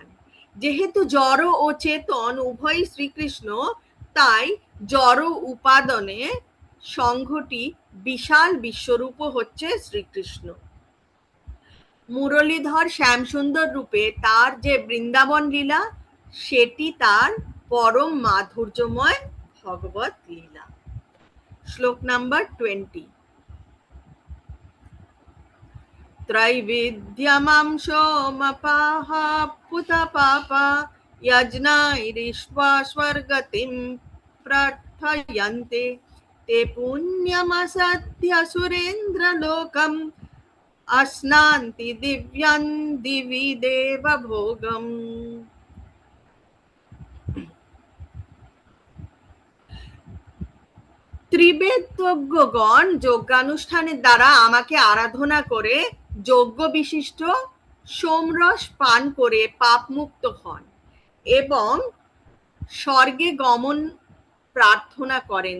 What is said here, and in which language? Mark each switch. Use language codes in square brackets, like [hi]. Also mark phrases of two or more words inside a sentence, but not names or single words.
[bn] যেহেতু জড় ও চেতন উভয়ই শ্রীকৃষ্ণ, তাই জড় উপাদানে সংঘটি বিশাল বিশ্বরূপ হচ্ছে শ্রীকৃষ্ণ। মুরলীধর শ্যামসুন্দর রূপে তার যে বৃন্দাবন লীলা, সেটি তার পরম মাধুর্যময় ভগবত লীলা। শ্লোক নাম্বার 20। [sa] त्रैविध्यमांशोमपाः पुतपापा यज्ञैरिष्ट्वा स्वर्गतिं प्रार्थयन्ते ते पुण्यमसद्य सुरेन्द्रलोकम् अस्नान्ति दिव्यं दिवि देवभोगम्। [bn] ত্রিবেদজ্ঞগণ যজ্ঞানুষ্ঠানের দ্বারা আমাকে আরাধনা করে যজ্ঞ বিশিষ্ট সোমরস পান করে পাপ মুক্ত হন এবং স্বর্গে গমন প্রার্থনা করেন।